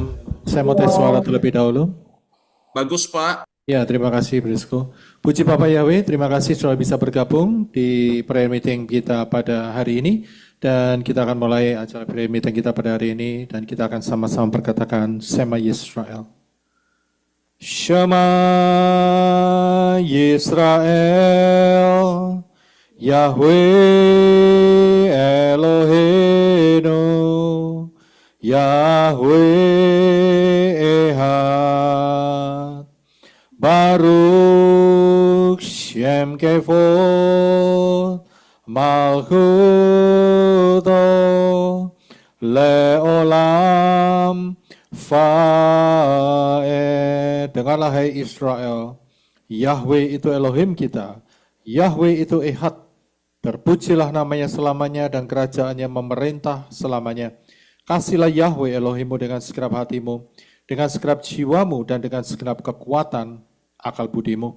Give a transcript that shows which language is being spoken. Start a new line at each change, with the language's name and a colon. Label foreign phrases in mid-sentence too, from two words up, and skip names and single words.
Indonesian: Saya mau tes suara terlebih dahulu. Bagus Pak. Ya, terima kasih Brisco. Puji Bapak Yahweh, terima kasih sudah bisa bergabung di
English: prayer meeting
Indonesian: kita pada hari ini. Dan kita akan mulai acara
English: prayer meeting
Indonesian: kita pada hari ini. Dan kita akan sama-sama berkatakan
Hebrew: שמע ישראל. שמע ישראל, יהוה אלוהינו, יהוה אחד, ברוך שם כבוד, מלכותו, לעולם, ועד.
Indonesian: Dengarlah hai Israel, Yahweh itu Elohim kita, Yahweh itu Ehad, terpujilah namanya selamanya dan kerajaannya memerintah selamanya. Kasihlah Yahweh Elohimmu dengan segenap hatimu, dengan segenap jiwamu dan dengan segenap kekuatan akal budimu.